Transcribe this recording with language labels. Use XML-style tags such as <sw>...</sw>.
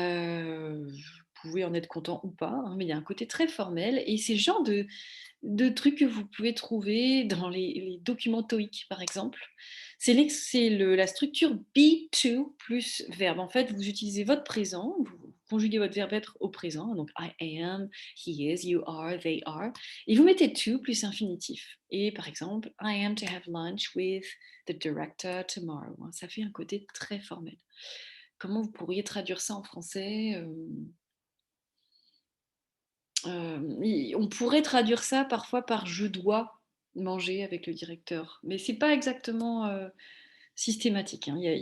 <fr>Vous pouvez en être content ou pas, mais il y a un côté très formel et c'est le genre de trucs que vous pouvez trouver dans les documents TOEIC, par exemple. C'est la structure be to plus verbe. En fait, vous utilisez votre présent, vous conjuguer votre verbe être au présent, donc</fr> <en>I am, he is, you are, they are,</en> <fr>et vous mettez to plus infinitif. Et par exemple,</fr> <en>I am to have lunch with the director tomorrow.</en> <fr>Ça fait un côté très formel. Comment vous pourriez traduire ça en français? On pourrait traduire ça parfois par je dois manger avec le directeur, mais c'est pas exactement systématique, hein.</fr>